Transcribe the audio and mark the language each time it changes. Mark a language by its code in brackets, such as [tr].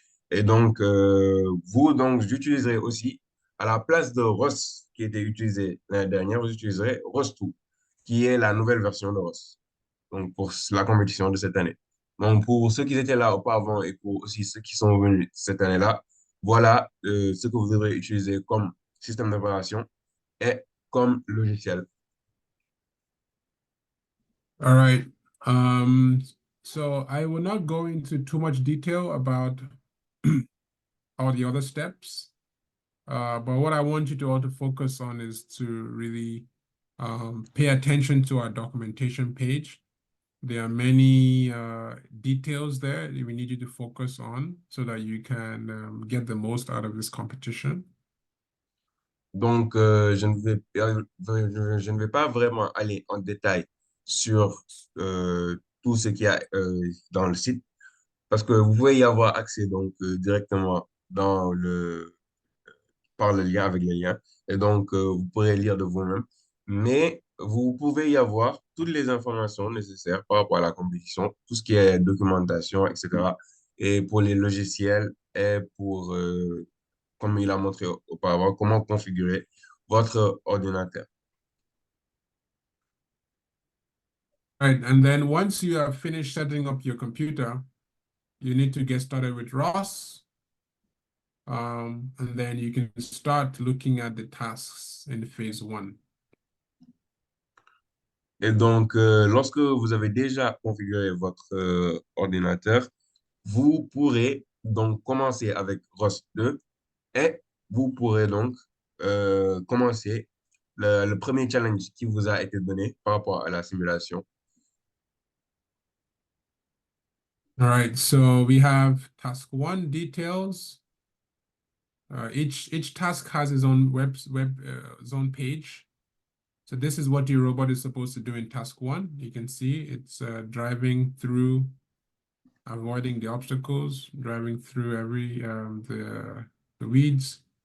[fr] Et donc, donc, j'utiliserai aussi, à la place de ROS qui était utilisé l'année dernière, vous utiliserez ROS2, qui est la nouvelle version de ROS, donc pour la compétition de cette année. Donc, pour ceux qui étaient là auparavant et pour aussi ceux qui sont venus cette année-là, voilà ce que vous devrez utiliser comme système d'opération et comme logiciel. [en] All right. So I will not go into too much detail about all the other steps. But what I want you to all to focus on is to really pay attention to our documentation page. There are many details there that we need you to focus on so that you can get the most out of this competition. [fr] Donc, je ne vais pas vraiment aller en détail sur tout ce qu'il y a dans le site parce que vous pouvez y avoir accès donc directement dans par le lien, avec les liens. Et donc, vous pourrez lire de vous-même. Mais vous pouvez y avoir toutes les informations nécessaires par rapport à la compétition, tout ce qui est documentation, etc. Et pour les logiciels et pour, comme il a montré auparavant, comment configurer votre ordinateur. [en] Right, and then once you have finished setting up your computer, you need to get started with ROS. And then you can start looking at the tasks in phase one. [fr] Et donc, lorsque vous avez déjà configuré votre ordinateur, vous pourrez donc commencer avec ROS 2 et vous pourrez donc commencer le premier challenge qui vous a été donné par rapport à la simulation. [en] All right, so we have task one details. Each task has its own its own page. So this is what your robot is supposed to do in task one. You can see it's driving through, avoiding the obstacles, driving through every the weeds.